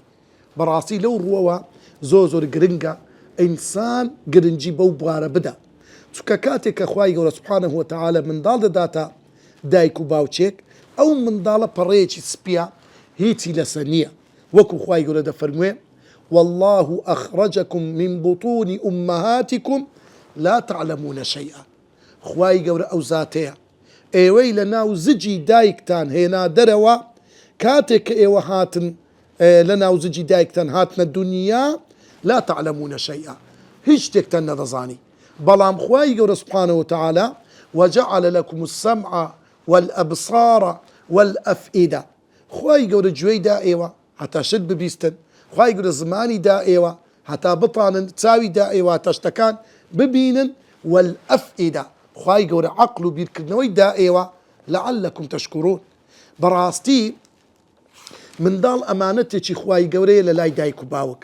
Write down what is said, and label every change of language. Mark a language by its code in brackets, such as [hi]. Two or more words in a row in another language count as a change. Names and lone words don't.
[ckb] بەڕاستی لەو ڕووەوە زۆر گرنگە ئینسان گرنگی بەو بوارە بدە. چونکە کاتێک کە خوای گەورە [ar] سوبحانەه وتەعالە [ckb] منداڵ دەداتە دایک و باوچێک، ئەو منداڵە پەڕەیەکی سپیە، هیچی لەسەر نییە. وەکو خوای گەورە دەفەرموێ: [ar] والله أخرجكم من بطون أمهاتكم لا تعلمون شيئا. [ckb] خوای گەورە ئەو زاتەیە ئێوەی لە ناو زجی دایکتان هێنا دەرەوە، کاتێک کە ئێوە هاتن لە ناو زجی دایکتان هاتنە دنیا، [ar] لا تعلمون شيئا، [ckb] هیچ شتێکتان نەدەزانی. بەڵام خوای گەورە [ar] سوبحانەه وتەعالە وجعل لكم السمع والأبصار والأفئدة. [ckb] خوای گەورە گوێی دا ئێوە هەتا شت ببیستن، خوای گەورە زمانی دا ئێوە هەتا بتانن، چاوی دا ئێوە هەتا شتەکان ببینن. والأفئدة، خوای گەورە عەقل و بیرکردنەوەی دا ئێوە [ar] لعلكم تشكرون. [ckb] بەڕاستی منداڵ ئەمانەتێکی خوای گەورەیە لە لای دایک و باوک.